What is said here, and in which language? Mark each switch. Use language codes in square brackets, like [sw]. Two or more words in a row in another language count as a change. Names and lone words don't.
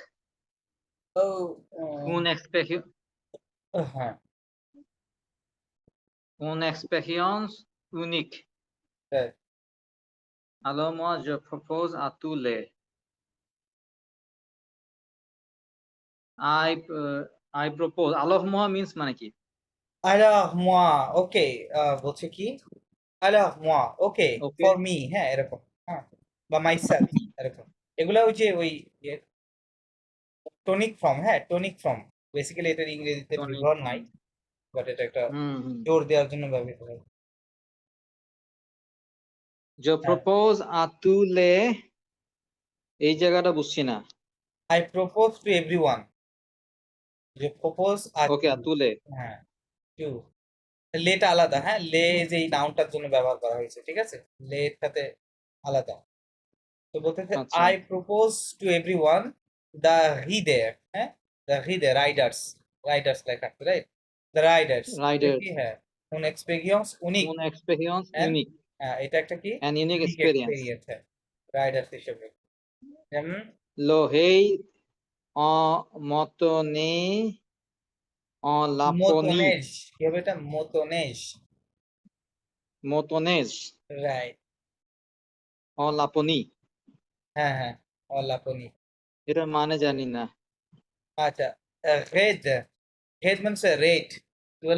[bn] ও, হ্যাঁ, [fr] une expérience unique. [bn] রাইট। [fr] Alors moi, je propose à tous les. [en] I propose. [fr] Alors moi [bn] means মানে কি? [fr] Alors moi, [bn] ওকে, বলছে কি? [fr] Alors moi, [bn] ওকে, Okay. [en] for me, [bn] হ্যাঁ, এরকম। হ্যাঁ, বা মাইসেলফ, এরকম। এগুলা ওই যে ওই [en] tonic form, [bn] হ্যাঁ, [en] tonic form. [bn] বেসিক্যালি এটার ইংরেজিতে Tonic বিবরণ নাই, form. বাট এটা একটা হুম। জোর দেওয়ার জন্য ব্যবহৃত হয়। [fr] Je [bn] হ্যাঁ। [fr] propose à tous les. [bn] এই জায়গাটা বুঝছি না। [en] I propose to everyone. যে propose আর [bn] ওকে, [en] to, [fr] à tous les. [bn] হ্যাঁ, to, লেটা আলাদা, হ্যাঁ, লে যে এই নাউনটার জন্য ব্যবহার করা হয়েছে, ঠিক আছে? লে এর সাথে আলাদা। তো বলতেছে আচ্ছা। [en] I propose to everyone the reader, হ্যাঁ, the reader, riders, riders [bn] লেখা আছে, [en] রাইট? The riders, এটা Riders. [bn] কি? হ্যাঁ, [fr] une expérience unique Une expérience [en] and, [fr] unique. [bn] হ্যাঁ, এটা একটা কি? [en] An unique [bn] ইউনিক [en] experience. [bn] এক্সপেরিয়েন্স, হ্যাঁ, রাইডার্স হিসেবে। যেমন [fr] L'oreille en motoneige en Laponie. [bn] মোতনেজ, কি হবে এটা? মোতনেজ, [fr] Motoneige [bn] রাইট। [fr] en Laponie. [bn] হ্যাঁ, হ্যাঁ, অলাপনি। এটার মানে জানি না। আচ্ছা, রেড, রেড মানে রেড, কি বলে?